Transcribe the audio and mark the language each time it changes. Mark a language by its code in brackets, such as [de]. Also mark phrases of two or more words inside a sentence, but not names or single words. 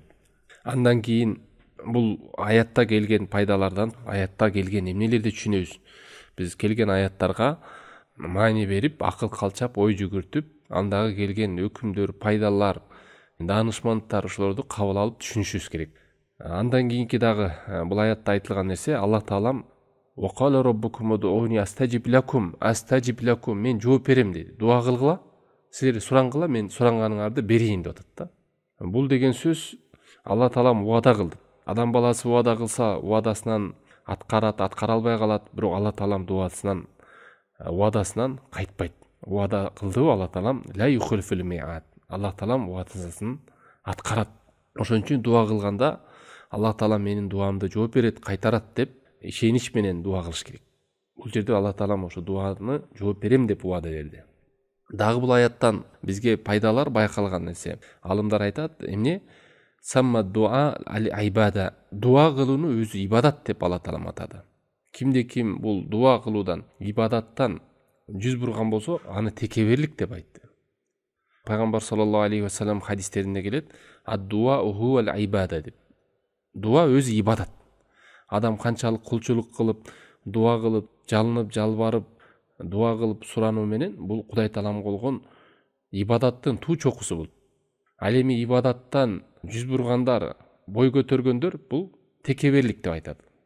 [ky] Андан кийин бул аятта келген пайдалардан, аятта келген эмнелерди түшүнөбүз. Биз келген аяттарга маани берип, акыл калчап, ой жүгүртүп, андагы келген өкүмдөр, пайдалар, даанышмандтар ошолорду кабыл алып түшүнүшүбүз керек. Андан кийинки дагы бул аятта айтылган нерсе, Аллах Таалам [ar] "وقال ربكم ادعوني أستجب لكم", أستجب لكم, [ky] мен жооп берем деди. Дуа кылгыла, силер сураңгыла, мен суранганыңарды берейин деп атат да. Бул деген сөз Аллах Таалам уада кылды. Адам баласы уада кылса, уадасынан аткарат, аткара албай калат, бирок Аллах Таалам уадасынан кайтпайт. Уада кылдыбы Аллах Таалам? [ar] لا يخلف الميعاد. [ky] Аллах Таалам уадасын аткарат. Ошон үчүн дуа кылганда Аллах Таалам менин дуамды жооп берет, кайтарат деп ишенич менен дуа кылыш керек. Бул жерде Аллах Таалам ошо дуаны жооп берем деп уада берди. Дагы бул аяттан бизге пайдалар байкалган нерсе. Алымдар айтат, эмне? [ar] سمى الدعاء العبادة. [ky] Дуа кылууну өзү ибадат деп Аллах Таалам атады. Кимде ким бул дуа кылуудан, ибадаттан жүз бурган болсо, аны текеберлик деп айтты. Пайгамбар [ar] صلى الله عليه وسلم [ky] хадистеринде келет, [ar] الدعاء هو العبادة [ky] деп. Дуа өзү ибадат. Адам канчалык кулчулук кылып, дуа кылып, жалынып, жалбарып, дуа кылып сурануу менен бул Кудай Тааламга болгон ибадаттын туу чокусу бул. Ал эми ибадаттан жүз бургандар, бой көтөргөндөр бул текеберлик деп айтат.